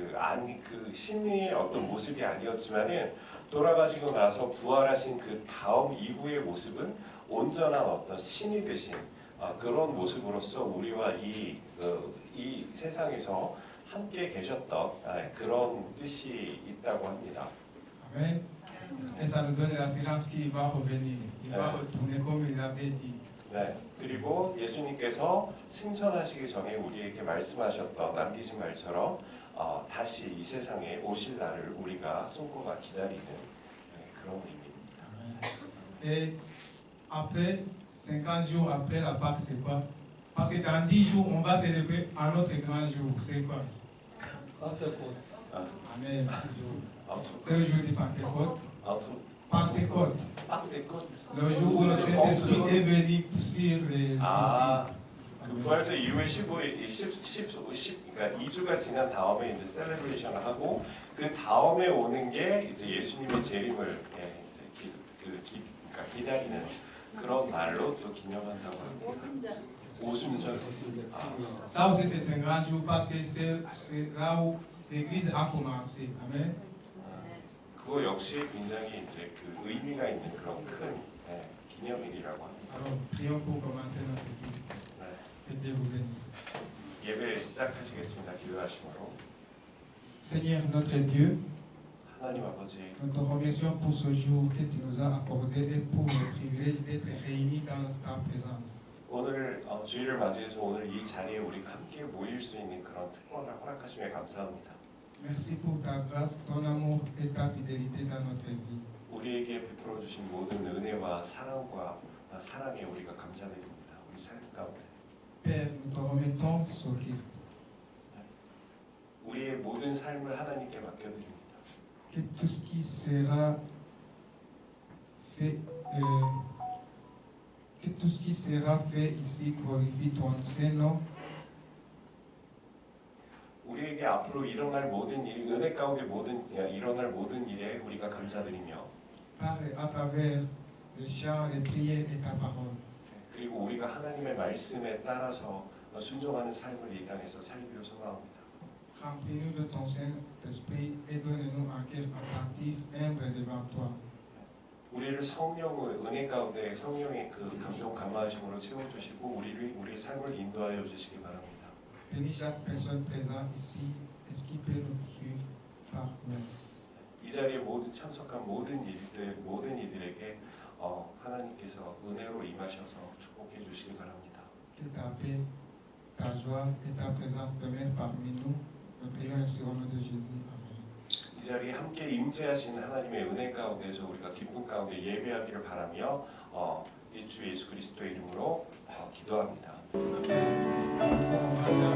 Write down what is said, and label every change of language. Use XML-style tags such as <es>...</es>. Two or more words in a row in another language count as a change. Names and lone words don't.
<ko>신의 어떤 모습이 아니었지만은 돌아가시고 나서 부활하신 그 다음 이후의 모습은 온전한 어떤 신이 되신 그런 모습으로서 우리와 이 세상에서 함께 계셨던 그런 뜻이 있다고 합니다.</ko> <fr>Amen. Et ça nous donne l'assurance qu'il va revenir. Il va retourner comme il avait dit.</fr> <ko>네. 그리고 예수님께서 승천하시기 전에 우리에게 말씀하셨던 남기신 말처럼 다시 이 세상에 오실 날을 우리가 손꼽아 기다리는 그런 의미입니다.</ko> <fr>Et après, 50 jours après la Pâque, c'est quoi? Parce que dans 10 jours, on va célébrer un autre grand jour. C'est quoi? Amen. C'est le jour du Pentecôte. Pentecôte. Le jour où le Saint-Esprit est venu sur les disciples.</fr> <ko>그 부활절 이후에 15일, 그러니까 2주가 지난 다음에 이제 셀레브레이션을 하고 그 다음에 오는 게 이제 예수님의 재림을 그러니까 기다리는 그런 날로 또 기념한다고 합니다. 오순절.</ko> <fr>Ça aussi c'est un grand jour parce que c'est là où l'Église a commencé. Amen.</fr> <ko>그거 역시 굉장히 이제 의미가 있는 그런 큰 기념일이라고 합니다.</ko> <fr>Alors prions pour commencer notre étude. Que Dieu vous bénisse.</fr> <ko>예배 시작하시겠습니다. 기도하심으로.</ko> <fr>Seigneur notre Dieu,</fr> <ko>하나님 아버지,</ko> <fr>nous te remercions pour ce jour que tu nous as accordé et pour le privilège d'être réunis dans ta présence.</fr> <ko>오늘 주일을 맞이해서 오늘 이 자리에 우리가 함께 모일 수 있는 그런 특권을 허락하심에 감사합니다.</ko> <fr>Merci pour ta grâce, ton amour et ta fidélité dans notre vie.</fr> <ko>우리에게 베풀어 주신 모든 은혜와 사랑에 우리가 감사드립니다. 우리 삶 가운데.</ko> <fr>Père, nous te remettons ce qui.</fr> <ko>우리의 모든 삶을 하나님께 맡겨드립니다.</ko> <fr>Que tout ce qui sera fait, que tout ce qui sera fait ici glorifie ton Saint-Nom.</fr> <ko>우리에게 앞으로 일어날 모든 일, 은혜 가운데 일어날 모든 일에 우리가 감사드리며.</ko> <fr>Parle à travers les chants, les prières et ta parole.</fr> <ko>그리고 우리가 하나님의 말씀에 따라서 순종하는 삶을 이 땅에서 살기로 소망합니다.</ko> <fr>Remplis-nous de ton Saint-Esprit et donne-nous un cœur attentif, humble devant toi.</fr> <ko>우리를 성령의 은혜 가운데 성령의 감동 감화하심으로 채워주시고 우리 삶을 인도하여 주시기 바랍니다.</ko> <fr>Bénis chaque personne présente ici. Est-ce qu'il peut nous suivre par main?</fr> <ko>이 자리에 참석한 모든 이들에게 하나님께서 은혜로 임하셔서 축복해 주시기 바랍니다.</ko> <fr>Que ta paix, ta joie et ta présence demeurent parmi nous. Nous prions ainsi au nom de Jésus. Amen.</fr> <ko>이 자리에 함께 임재하시는 하나님의 은혜 가운데서 우리가 기쁨 가운데 예배하기를 바라며 주 예수 그리스도의 이름으로 기도합니다.</ko>